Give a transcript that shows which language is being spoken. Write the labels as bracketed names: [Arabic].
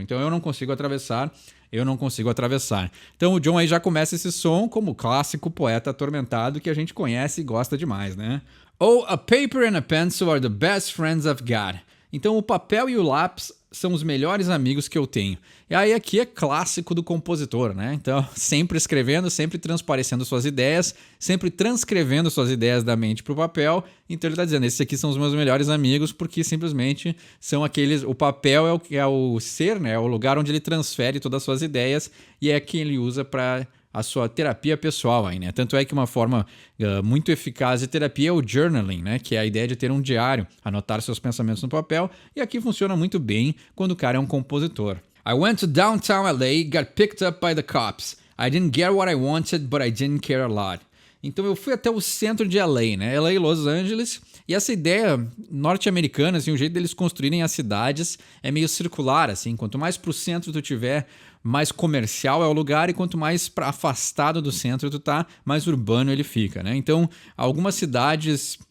[Portuguese] Então eu não consigo atravessar, eu não consigo atravessar. Então o John aí já começa esse som como o clássico poeta atormentado que a gente conhece e gosta demais, né? [English] Oh, a paper and a pencil are the best friends I've got. [Portuguese] Então o papel e o lápis são os melhores amigos que eu tenho. E aí aqui é clássico do compositor, né? Então, sempre escrevendo, sempre transparecendo suas ideias, sempre transcrevendo suas ideias da mente para o papel. Então ele está dizendo, esses aqui são os meus melhores amigos, porque simplesmente são aqueles... O papel é o ser, né? É o lugar onde ele transfere todas as suas ideias, e é quem ele usa para a sua terapia pessoal aí, né? Tanto é que uma forma muito eficaz de terapia é o journaling, né? Que é a ideia de ter um diário, anotar seus pensamentos no papel, e aqui funciona muito bem quando o cara é um compositor. [English] I went to downtown LA, got picked up by the cops. I didn't get what I wanted, but I didn't care a lot. [Portuguese] Então eu fui até o centro de LA, né? LA, Los Angeles, e essa ideia norte-americana, assim, o jeito deles construírem as cidades é meio circular, assim, quanto mais pro centro tu tiver, mais comercial é o lugar, e quanto mais afastado do centro tu tá, mais urbano ele fica, né? Então, algumas cidades